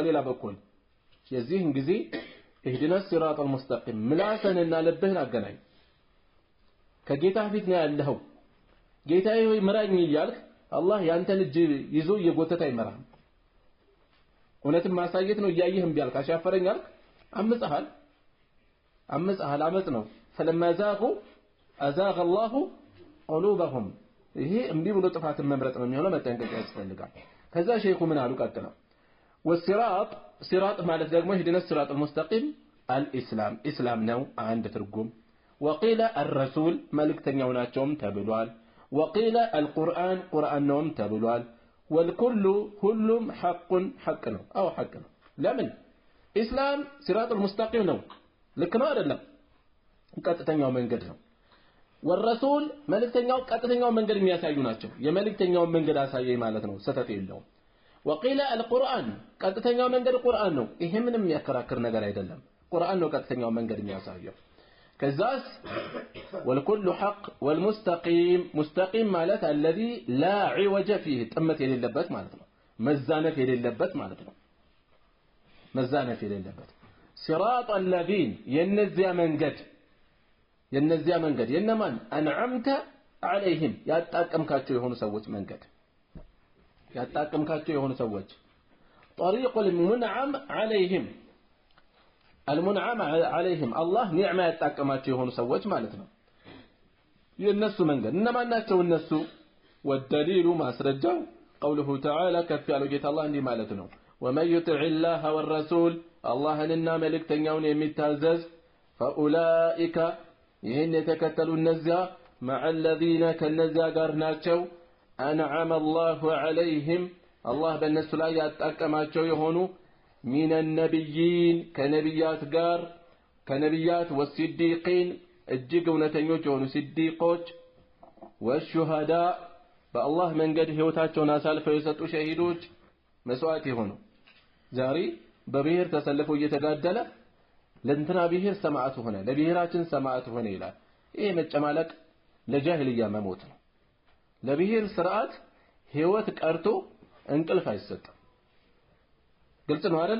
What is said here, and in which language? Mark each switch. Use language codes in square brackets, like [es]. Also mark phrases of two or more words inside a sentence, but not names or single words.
[am] ከሌላ በኩል የዚህን ጊዜ [ar] اهدنا الصراط المستقيم [am] ምላስህንና ልብህን አገናኝ። ከጌታ ፊት ነው ያለኸው። ጌታዬ ሆይ ምራኝ እያልክ አላህ ያንተን እጅ ይዞ እየጎተተ አይመራህም። እውነትን ማሳየት ነው እያየህም ቢያልክ አሻፈረኝ አልክ አመጽሃል። አመጽ ነው። [ar] فلما زاغوا أزاغ الله قلوبهم። [am] ይሄ እምቢ ብሎ ጥፋትን መምረጥ ነው የሚሆነው። መጠንቀቅ ያስፈልጋል። ከዛ ሼኹ ምን አሉ ቀጥለው [ar] والصراط صراط [am] ማለት ደግሞ [ar] اهدنا الصراط المستقيم الإسلام [am] ኢስላም ነው አንድ ትርጉም። [ar] وقيل الرسول [am] መልእክተኛው ናቸውም ተብሏል። [ar] وقيل القرآن [am] ቁርአን ነውም ተብሏል። والكل ሁሉም حق ነው። አው ሐቅ ነው። ለምን ኢስላም [ar] الصراط المستقيم [am] ነው። ልክ ነው አይደለም? ቀጥተኛው መንገድ ነው። والرسول መልእክተኛው ቀጥተኛው መንገድ የሚያሳዩ ናቸው። የመልእክተኛውን መንገድ አሳየኝ ማለት ነው። ሰተት የለውም። [ar] وقيل القرآن [am] ቀጥተኛው መንገድ ቁርአን ነው። ይሄ ምንም የሚያከራክር ነገር አይደለም። ቁርአን ነው ቀጥተኛው መንገድ የሚያሳየው። ከዛስ [ar] والكل حق والمستقيم مستقيم [am] ማለት [ar] الذي لا عوج فيه [am] ጥመት የሌለበት ማለት ነው። መዛነፍ የሌለበት ማለት ነው። መዛነፍ የሌለበት [ar] صراط الذين [am] የነዚያ መንገድ የነማን [ar] أنعمت عليهم [am] ያጣቀምካቸው የሆኑ ሰዎች መንገድ ያጣቀምካቸው የሆኑ ሰዎች [ar] طريق المنعم عليهم المنعم عليهم الله نعمة [am] ያጣቀማቸው የሆኑ ሰዎች ማለት ነው። የነሱ መንገድ እነማን ናቸው? እነሱ والدليل ማስረጃው [ar] قوله تعالى [am] ከፍ ያለው ጌታ አላህ እንዲህ ማለት ነው [ar] ومن يطع الله والرسول [am] اللهንና መልእክተኛውን የሚታዘዝ فاولئك ይህን የተከተሉ እነዚያ [ar] مع الذين [am] ከነዚያ ጋር ናቸው [ar] أنعم الله عليهم [am] الله በእነሱ ላይ ያጣቀማቸው የሆኑ [ar] من النبيين كنبيات والصديقين [am] እጅግ እውነተኞች የሆኑ ሲዲቆች والشهداء በአላህ መንገድ ህይወታቸውን አሳልፈው የሰጡ ሸሂዶች መስዋዕት የሆኑ ዛሬ በብሔር ተሰልፈው እየተጋደለ ለእንትና ብሔር ሰማዕት ሆነ ለብሔራችን ሰማዕት ሆነ ይላል። ይሄ መጨማለቅ ለጃሂልያ መሞት ነው። ለብሔር ስርዓት ህይወት ቀርቶ እንቅልፍ አይሰጥም። ግልጽ ነው አይደለ?